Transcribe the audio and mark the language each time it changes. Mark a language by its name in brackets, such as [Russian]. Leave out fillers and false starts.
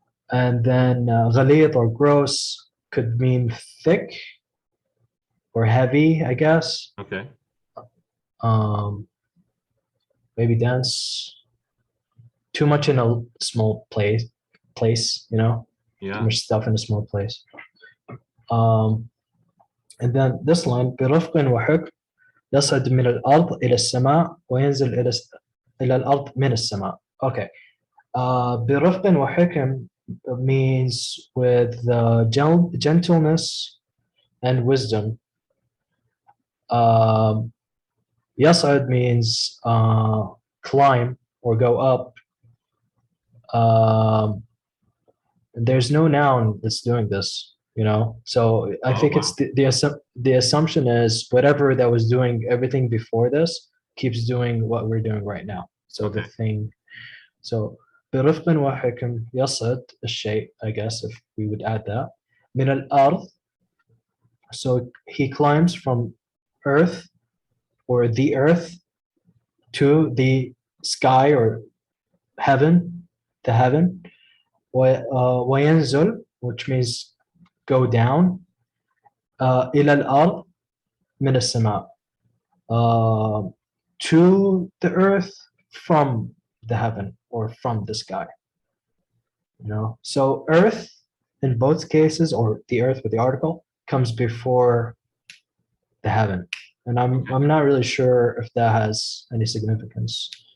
[English] And then ghalid or gross could mean thick or heavy, I guess. Okay. Maybe dense. Too much in a small place, Yeah. Too much stuff in a small place. And then this line, [Arabic] برفق وحكم يصعد من الأرض إلى السماء وينزل إلى الأرض من السماء. Okay. برفق وحكم [English] means with gentleness and wisdom. يصعد means climb or go up. There's no noun that's doing this, so I think it's the assumption is whatever that was doing everything before this keeps doing what we're doing right now. So the thing, so [Arabic] برفق وحكم يصعد الشيء, [English] I guess, if we would add that, [Arabic] من الأرض, [English] so he climbs from earth or the earth to the sky or heaven, the heaven. [Arabic] وينزل, [English] which means go down, [Arabic] إلى الأرض من السماء, [English] to the earth from the heaven or from the sky. So earth in both cases, or the earth with the article, comes before the heaven. And I'm not really sure if that has any significance.